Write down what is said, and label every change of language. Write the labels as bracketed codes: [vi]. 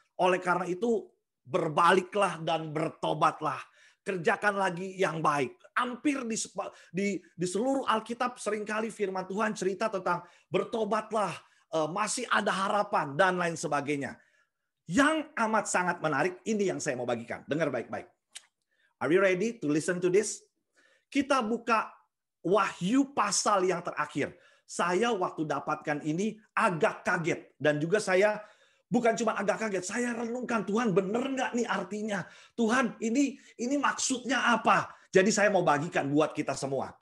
[id] Oleh karena itu, berbaliklah dan bertobatlah. Kerjakan lagi yang baik. Hampir di seluruh Alkitab seringkali firman Tuhan cerita tentang bertobatlah, masih ada harapan, dan lain sebagainya. Yang amat sangat menarik, ini yang saya mau bagikan. Dengar baik-baik. [en] Are you ready to listen to this? [id] Kita buka Wahyu pasal yang terakhir. Saya waktu dapatkan ini agak kaget. Dan juga saya bukan cuma agak kaget, saya renungkan, Tuhan bener nggak nih artinya? Tuhan ini maksudnya apa? Jadi saya mau bagikan buat kita semua.